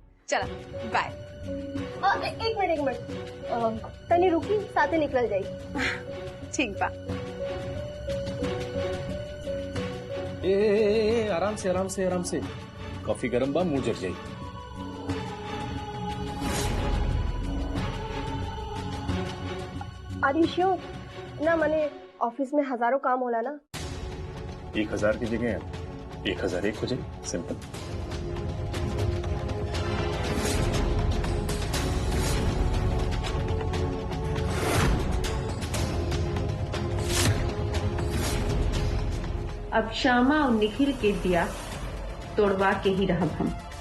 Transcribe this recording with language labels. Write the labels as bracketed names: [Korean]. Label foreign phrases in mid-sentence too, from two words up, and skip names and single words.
[Bhojpuri] चला बाय। एक मिनट तनी रुकी, साथे निकल जाई। ठीक बा। ए आराम से आराम से आराम से, कॉफी गरम बा, मुंह जर जाई। [English] are you sure? [Bhojpuri] ना मने ऑफिस में हजारों काम होला ना। 1000 की जगह 1001 हो जाए, सिंपल। अब श्यामा और निखिल के दिया तोड़वा के ही रहब हम।